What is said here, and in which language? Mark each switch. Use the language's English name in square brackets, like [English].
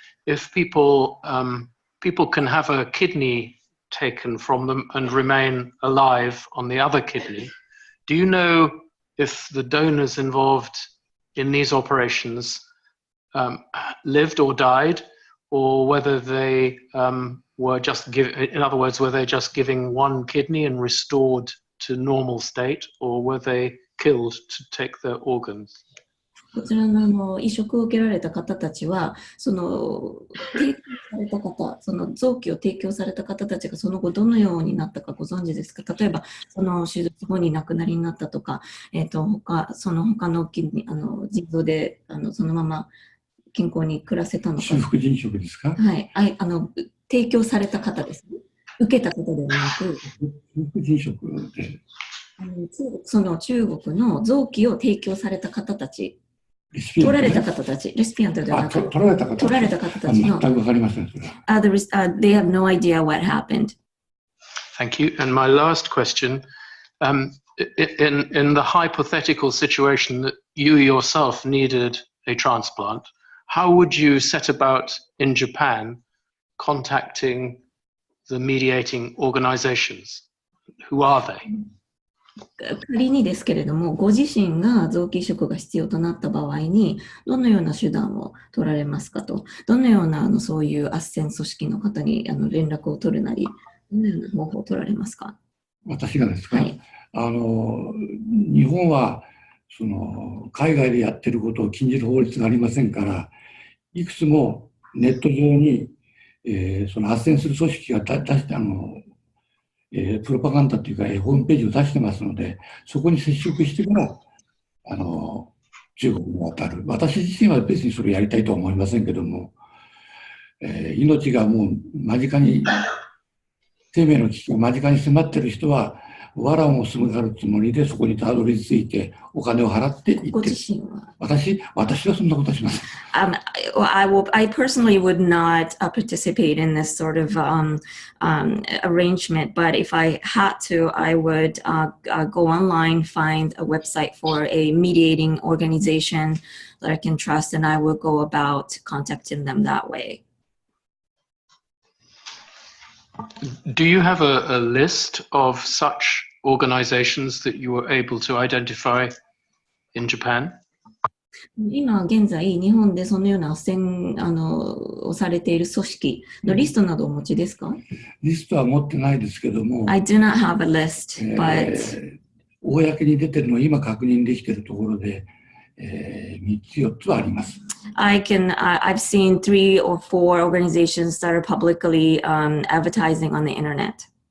[English] If people can have a kidney taken from them and remain alive on the other kidney, do you know if the donors involved in these operations lived or died, or whether they were just in other words, were they just giving one kidney and restored to normal state, or were they killed to take their organs? [Japanese] こちらの移植を受けられた方たちは、その提供された方、その臓器を提供された方たちがその後どのようになったかご存知ですか？例えば、その手術後に亡くなりになったとか、その他の腎臓でそのまま健康に暮らせたのか。修復腎移植ですか？はい、提供された方ですね。受けた方ではなく、修復腎移植で。その中国の臓器を提供された方たち。取られた方たち、レシピアントではなく、取られた方たちの、全くわかりません。 [English] they have no idea what happened. Thank you. And my last question, in the hypothetical situation that you yourself needed a transplant, how would you set about in Japan contacting the mediating organizations? Who are they? [Japanese] 仮にですけれども、ご自身が臓器移植が必要となった場合に、どのような手段を取られますかと、どのようなそういう斡旋組織の方に連絡を取るなり、どのような方法を取られますか？私がですか？はい。日本はその海外でやってることを禁じる法律がありませんから、いくつもネット上に、その斡旋する組織が出してプロパガンダというか、ホームページを出してますので、そこに接触してから、中国に渡る。私自身は別にそれをやりたいとは思いませんけども、命がもう間近に、生命の危機が間近に迫っている人は、藁をもすがるつもりでそこにたどり着いて、お金を払って行って、私はそんなことはしません。 [English] I personally would not participate in this sort of arrangement, but if I had to, I would go online, find a website for a mediating organization that I can trust, and I would go about contacting them that way. Do you have a list of such organizations that you were able to identify in Japan? [Japanese] 今現在、日本でそのような斡旋をされている組織のリストなどお持ちですか？リストは持ってないですけども、 [English] I do not have a list, but [Japanese] 公に出てるのを今確認できているところで、3つ4つはあります。 [English] I've seen 3 or 4 organizations that are publicly advertising on the internet.